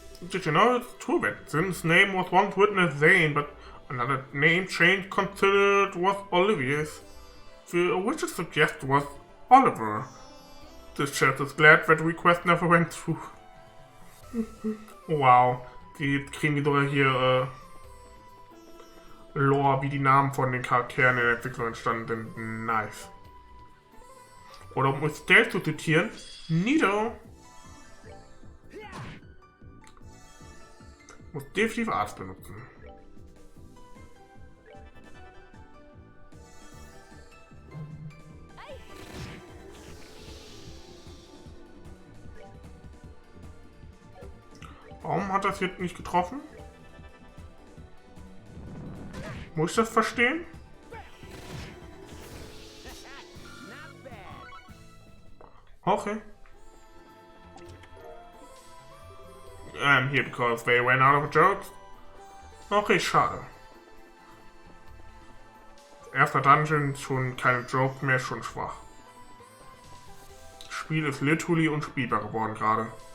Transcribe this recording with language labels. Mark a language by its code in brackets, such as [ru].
[en] Did you know it's true that Zin's name was once written as Zane, but another name change considered was Olivia's? The original suggestion was Oliver. The chat is glad that request never went through. [de] Wow, die kriegen die sogar hier Lore, wie die Namen von den Charakteren in der Entwicklung entstanden sind. Nice. Oder um es Stell zu zitieren, Nido. Muss definitiv Arzt benutzen. Warum hat das jetzt nicht getroffen? Muss ich das verstehen? Okay. [en] I'm here because they ran out of jokes. [de] Okay, schade. Erster Dungeon, schon keine Jokes mehr, schon schwach. Das Spiel ist literally unspielbar geworden gerade.